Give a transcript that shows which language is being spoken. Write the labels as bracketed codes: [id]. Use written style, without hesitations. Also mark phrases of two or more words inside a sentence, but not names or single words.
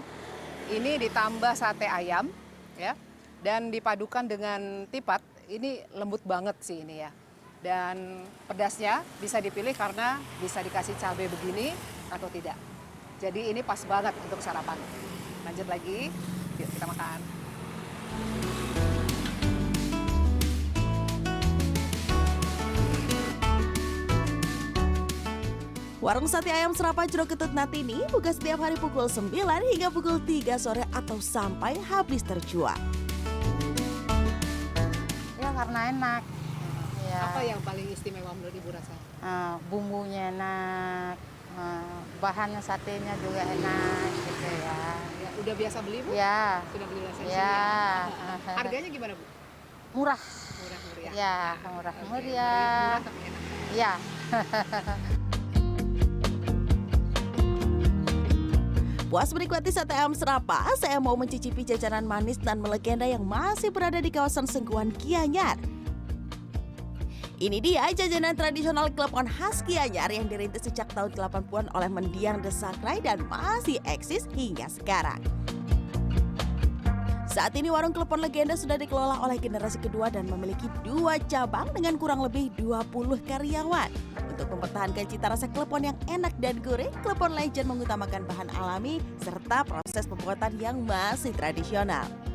[id] Ini ditambah sate ayam, ya, dan dipadukan dengan tipat. Ini lembut banget sih ini ya. Dan pedasnya bisa dipilih karena bisa dikasih cabai begini atau tidak. Jadi ini pas banget untuk sarapan. Lanjut lagi, yuk kita makan. Warung sate ayam serapa Jro Ketut Natini buka setiap hari pukul 9 hingga pukul 3 sore atau sampai habis terjual. Ya karena enak. Ya. Apa yang paling istimewa menurut Ibu rasa? Bumbunya enak, bahannya satenya juga enak gitu ya. Ya, udah biasa beli Bu? Ya. Sudah beli rasanya? Ya. Harganya gimana Bu? Murah. Murah meriah. Ya, murah meriah. Murah tapi enak. Ya. Puas menikmati sate ayam serapa, saya mau mencicipi jajanan manis dan melegenda yang masih berada di kawasan Sengguan, Gianyar. Ini dia jajanan tradisional klepon khas Gianyar yang dirintis sejak tahun 80-an oleh mendiang Desakrai dan masih eksis hingga sekarang. Saat ini warung klepon legenda sudah dikelola oleh generasi kedua dan memiliki 2 cabang dengan kurang lebih 20 karyawan. Untuk mempertahankan cita rasa klepon yang enak dan gurih, Klepon Legend mengutamakan bahan alami serta proses pembuatan yang masih tradisional.